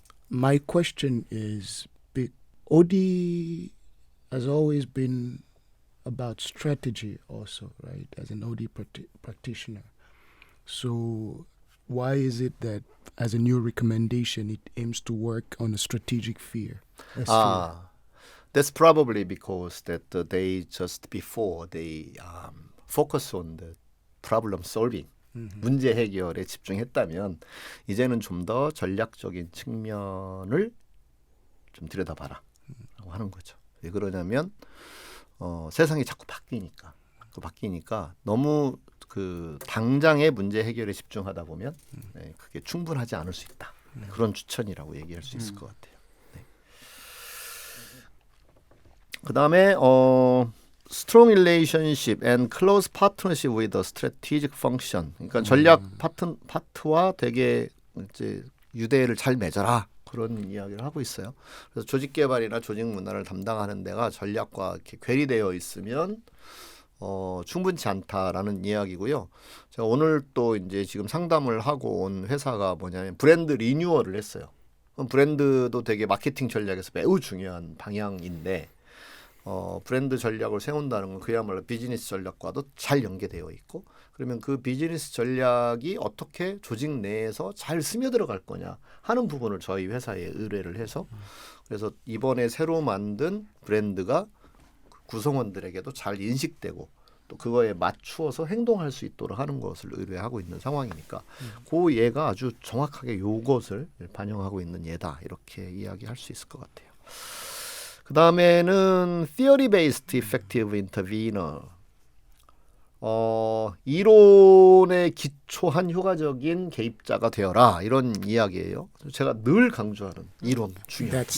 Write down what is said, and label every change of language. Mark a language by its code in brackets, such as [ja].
[en] My question is, OD has always been about strategy also, right? As an OD practitioner. So why is it that as a new recommendation, it aims to work on a strategic sphere? That's probably because that they just before they focus on the problem solving, [ko] 문제 해결에 집중했다면 이제는 좀 더 전략적인 측면을 좀 들여다봐라 라고 하는 거죠. 왜 그러냐면 세상이 자꾸 바뀌니까 너무 그 당장의 문제 해결에 집중하다 보면 그게 충분하지 않을 수 있다. 그런 추천이라고 얘기할 수 있을 것 같아요. 네. 그다음에 [en] strong relationship and close partnership with a strategic function. [ko] 그러니까 전략 파트와 되게 이제 유대를 잘 맺어라. 그런 이야기를 하고 있어요. 그래서 조직 개발이나 조직 문화를 담당하는 데가 전략과 이렇게 괴리되어 있으면 충분치 않다라는 이야기고요. 제가 오늘 또 이제 지금 상담을 하고 온 회사가 뭐냐면 브랜드 리뉴얼을 했어요. 브랜드도 되게 마케팅 전략에서 매우 중요한 방향인데 브랜드 전략을 세운다는 건 그야말로 비즈니스 전략과도 잘 연계되어 있고 그러면 그 비즈니스 전략이 어떻게 조직 내에서 잘 스며들어갈 거냐 하는 부분을 저희 회사에 의뢰를 해서 그래서 이번에 새로 만든 브랜드가 구성원들에게도 잘 인식되고 또 그거에 맞추어서 행동할 수 있도록 하는 것을 의뢰하고 있는 상황이니까 그 예가 아주 정확하게 요것을 반영하고 있는 예다 이렇게 이야기할 수 있을 것 같아요. 그 다음에는 [en] theory-based effective intervener. [ko] 이론에 기초한 효과적인 개입자가 되어라 이런 이야기예요. 제가 늘 강조하는 이론 중요하다.